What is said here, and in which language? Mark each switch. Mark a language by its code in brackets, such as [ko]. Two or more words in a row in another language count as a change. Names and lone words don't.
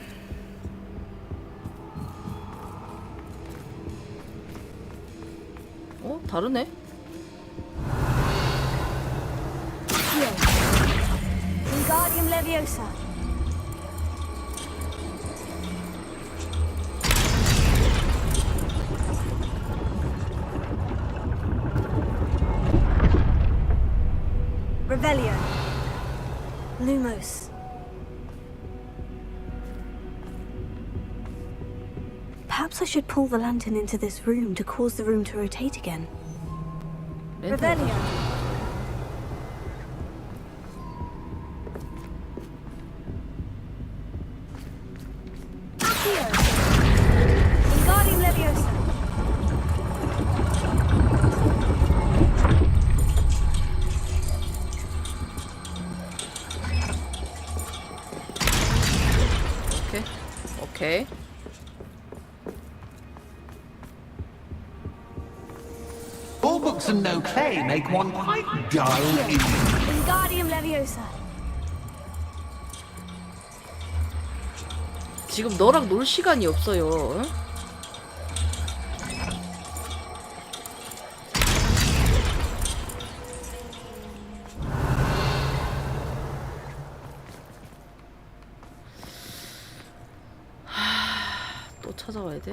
[ko] 어? 다르네? [la] Wingardium Leviosa. Revelio. Lumos. [en] Perhaps I should pull the lantern into this room to cause the room to rotate again. [la] Revelio. Accio. Wingardium Leviosa. [ko] 오케이. 오케이. [en] All books and no clay make one quite dull indeed. [la] Wingardium Leviosa. [ko] 지금 너랑 놀 시간이 없어요. 응? 또 찾아와야 돼?